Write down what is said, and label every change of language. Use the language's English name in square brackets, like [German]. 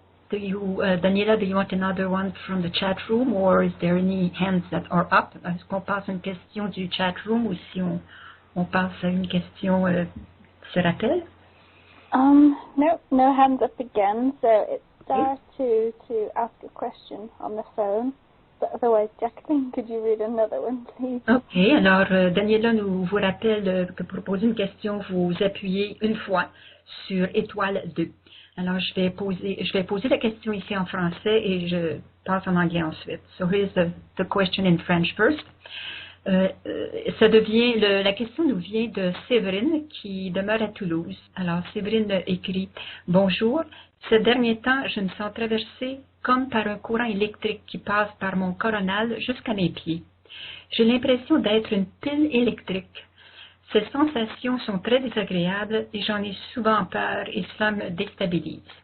[English] Daniela, do you want another one from the chat room, or is there any hands that are up? [French] Est-ce qu'on passe à une question du chat room ou si on passe à une question se rappelle? [English] No hands up again, so it's star two to ask a question on the phone. But otherwise, Jacqueline, could you read another one, please? OK. [French] Alors, Daniela nous vous rappelle que pour poser une question, vous appuyez une fois sur étoile 2. Alors, je vais poser la question ici en français et je passe en anglais ensuite. [English] So here's the question in French first. [French] La question nous vient de Séverine qui demeure à Toulouse. Alors, Séverine écrit « Bonjour, ces derniers temps, je me sens traversée comme par un courant électrique qui passe par mon coronal jusqu'à mes pieds. J'ai l'impression d'être une pile électrique. Ces sensations sont très désagréables et j'en ai souvent peur et cela me déstabilise.